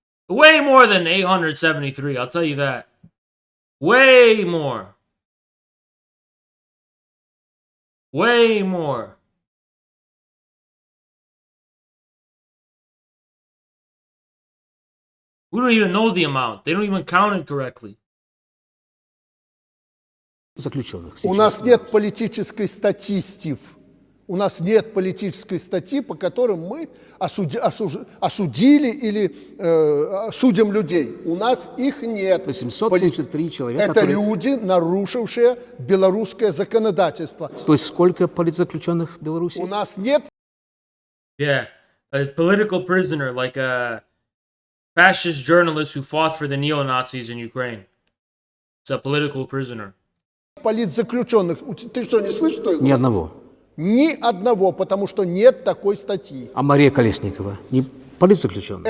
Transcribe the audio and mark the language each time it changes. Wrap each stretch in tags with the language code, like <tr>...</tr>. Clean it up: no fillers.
<en>Way more than 873, I'll tell you that. Way more. Way more. We don't even know the amount. They don't even count it correctly.</en> <ru>заключенных. У нас нет политической статьи, Стив. У нас нет политической статьи, по которым мы осудили или судим людей. У нас их нет. 873 человека. Это люди, нарушившие белорусское законодательство. То есть сколько политзаключенных в Беларуси? У нас нет.</ru> <en>Yeah, a political prisoner, like a fascist journalist who fought for the neo-Nazis in Ukraine. It's a political prisoner.</en> <ru>Политзаключенных. Ты что, не слышишь, что я говорю? Ни одного. Ни одного, потому что нет такой статьи. А Мария Колесникова не политзаключенная?</ru>